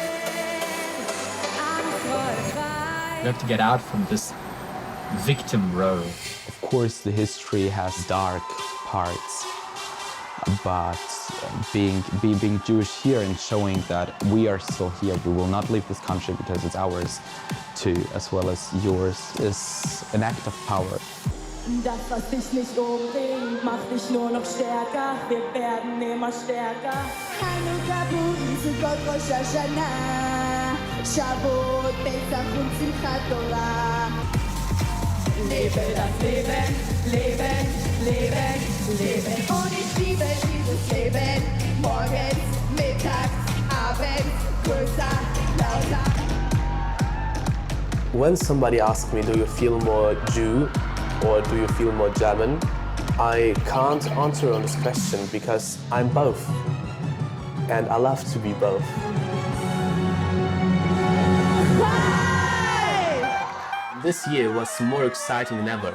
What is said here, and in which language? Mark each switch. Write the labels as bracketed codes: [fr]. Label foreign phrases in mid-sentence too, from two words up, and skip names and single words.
[en] We have to get out from this victim role. Of course, the history has dark parts, but being Jewish here and showing that we are still here, we will not leave this country because it's ours too, as well as yours, is an act of power. [de] Das, was dich nicht umbringt, macht dich nur noch stärker. Wir werden immer stärker. Hanukkah, Purim, Sukkot, Rosh Hashanah, Shavuot, Pesach und Simchat Torah. Lebe das Leben, Leben, Leben, Leben. Und ich liebe dieses Leben. Morgens, mittags, abends, größer, lauter. [en] When somebody asks me, do you feel more Jew or do you feel more German? I can't answer on this question because I'm both. And I love to be both. This year was more exciting than ever.